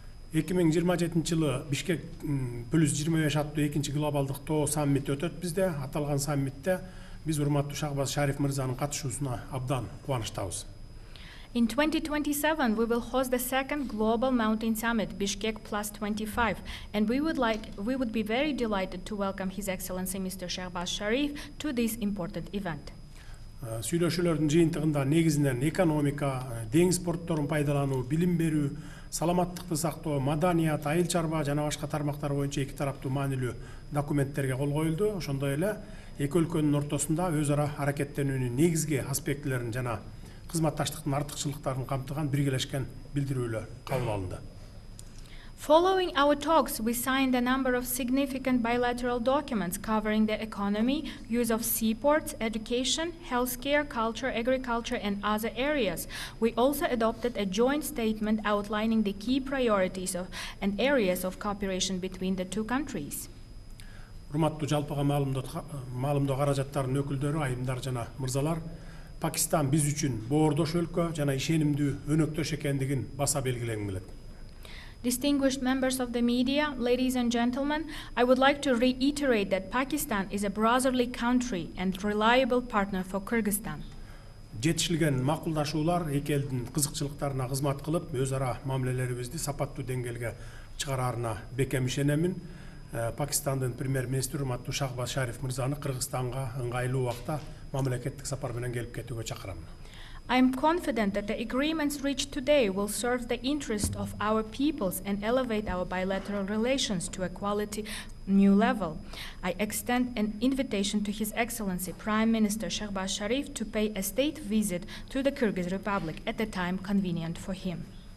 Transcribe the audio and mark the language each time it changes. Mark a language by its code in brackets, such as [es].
[ky] 2027 жылы Бишкек +25 аттуу экинчи глобалдык тоо саммити өтөт бизде. Аталган саммитте биз урматтуу Шахбаз Шариф мырзанын катышуусуна абдан кубанычтабыз. [en] In 2027, we will host the second Global Mountain Summit, Bishkek +25, and we would be very delighted to welcome His Excellency Mr. Shahbaz Sharif to this important event. [ky] Сүйлөшүүлөрдүн жыйынтыгында негизинен экономика, деңиз портторун пайдалануу, билим берүү, саламаттыкты сактоо, маданият, айыл чарба жана башка тармактар боюнча эки тараптуу маанилүү документтерге кол коюлду. Ошондой эле эки өлкөнүн ортосунда өз ара аракеттенүүнүн негизги аспектилерин жана кызматташтыктын артыкчылыктарын камтыган биргелешкен билдирүүлөр кабыл алынды. [en] Following our talks, we signed a number of significant bilateral documents covering the economy, use of seaports, education, healthcare, culture, agriculture, and other areas. We also adopted a joint statement outlining the key priorities and areas of cooperation between the two countries. [ky] Урматтуу жалпыга маалымдоо каражаттарынын өкүлдөрү, айымдар жана мырзалар, Пакистан биз үчүн боордош өлкө жана ишенимдүү өнөктөш экендигин баса белгилегим келет. [en] Distinguished members of the media, ladies and gentlemen, I would like to reiterate that Pakistan is a brotherly country and reliable partner for Kyrgyzstan. [ky] Жетишилген макулдашуулар эки элдин кызыкчылыктарына кызмат кылып, өз ара мамилелерибизди сапаттуу деңгээлге чыгараарына бекем ишенемин. Пакистандын премьер-министри урматтуу Шахбаз Шариф мырзаны Кыргызстанга ыңгайлуу убакта мамлекеттик сапар менен келип кетүүгө чакырам. [en] I am confident that the agreements reached today will serve the interest of our peoples and elevate our bilateral relations to a quality new level. I extend an invitation to His Excellency Prime Minister Shahbaz Sharif to pay a state visit to the Kyrgyz Republic at the time convenient for him.